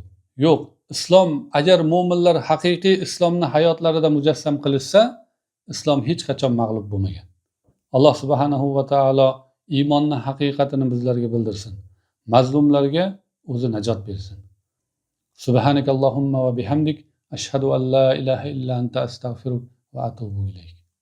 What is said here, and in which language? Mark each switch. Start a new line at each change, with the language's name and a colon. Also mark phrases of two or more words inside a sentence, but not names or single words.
Uzbek: Yo'q, islom agar mu'minlar haqiqiy islomni hayotlarida mujassam qilishsa, islom hech qachon mag'lub bo'lmagan. Alloh
Arabic: سبحانه وتعالى
Uzbek: iymonning haqiqatini bizlarga bildirsin. Mazlumlarga o'zi najot bersin.
Arabic: سبحانك اللهم وبحمدك أشهد أن لا إله إلا أنت أستغفرك وأتوب إليك.